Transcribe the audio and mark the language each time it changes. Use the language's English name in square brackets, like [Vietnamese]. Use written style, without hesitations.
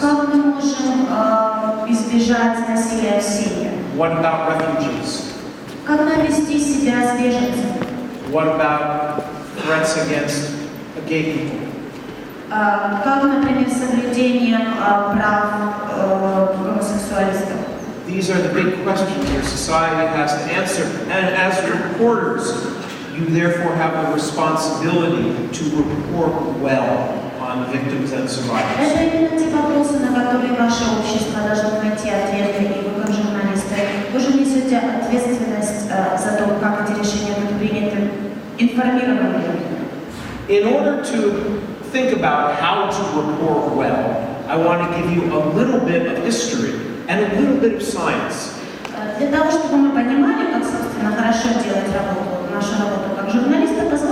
[Russian] Как мы можем избежать насилия в семье? [English] What about refugees? [Russian] Как нам вести себя с беженцами? [English] What about threats against gay people? [Russian] Как, например, соблюдение прав гомосексуалистов? [English] These are the big questions your society has to answer. And as reporters, you therefore have the responsibility to report well on victims and survivors. [Russian] Это именно те вопросы, на которые ваше общество должно найти ответы, и вы, как журналисты, вы же несете ответственность за то, как эти решения будут приняты информированными. [English] In order to think about how to report well, I want to give you a little bit of history and a little bit of science. [Russian] Для того, чтобы мы понимали, как, собственно, хорошо делать работу, нашу работу как журналистов,